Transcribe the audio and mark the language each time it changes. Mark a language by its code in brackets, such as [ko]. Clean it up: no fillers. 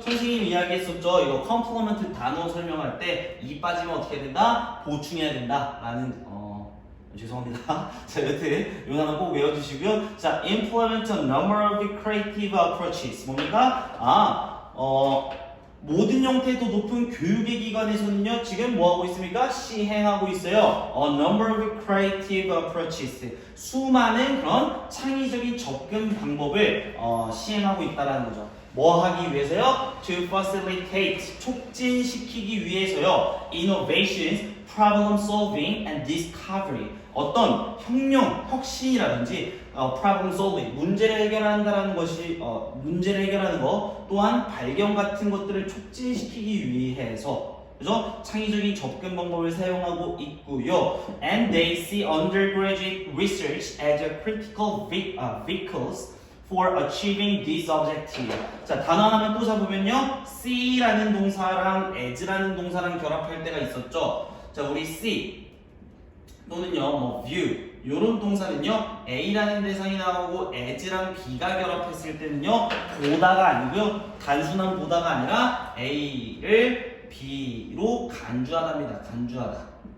[ko] 선생님이 이야기했었죠. 이거 complement 단어 설명할 때 이 빠지면 어떻게 해야 된다? 보충해야 된다. 라는 죄송합니다. 자, 여튼 요 단어 꼭 외워주시고요. [en] 자, implement a number of creative approaches. [ko] 뭡니까? 모든 형태도 높은 교육의 기관에서는요, 지금 뭐 하고 있습니까? 시행하고 있어요. [en] A number of creative approaches. [ko] 수많은 그런 창의적인 접근 방법을 시행하고 있다라는 거죠. 뭐 하기 위해서요? [en] To facilitate. [ko] 촉진시키기 위해서요. [en] Innovations, problem solving and discovery. [ko] 어떤 혁명, 혁신이라든지 [en] problem solving, [ko] 문제를 해결한다라는 것이 문제를 해결하는 것 또한 발견 같은 것들을 촉진시키기 위해서 그죠? 창의적인 접근 방법을 사용하고 있고요. [en] And they see undergraduate research as a critical vehicles for achieving this objective. [ko] 자, 단어 하나만 또 잡으면요. see라는 동사랑 as라는 동사랑 결합할 때가 있었죠. 자, 우리 see 또는요, 뭐 view 요런 동사는요, A라는 대상이 나오고 as랑 B가 결합했을 때는요, 보다가 아니고요, 단순한 보다가 아니라 A를 B로 간주하답니다. 간주하다.